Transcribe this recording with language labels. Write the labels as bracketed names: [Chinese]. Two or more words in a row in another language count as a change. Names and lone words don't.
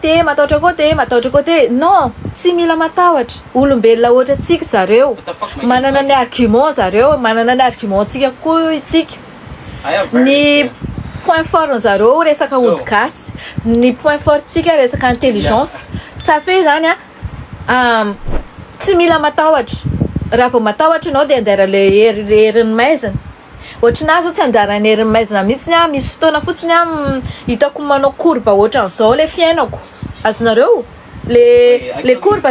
[French] côté non [Malagasy] tsy mila matahotra olombelona ohatra tsika zareo manana ny argument zareo manana ny argument tsika koa itsika. Ny [French] point fort [Malagasy] zareo resaka ody gasy ny [French] point fort [Malagasy] tsika resaka [French] intelligence ça fait [Malagasy] zany a tsy mila matahotra raha vao matahotra ianao de andara le herin'ny maizina ohatrinazy zao tsy andara ny herin'ny maizina mihitsy a misy fotoana fotsiny a hitako manao courbe ohatran'izao le fiainako azonareo le courbe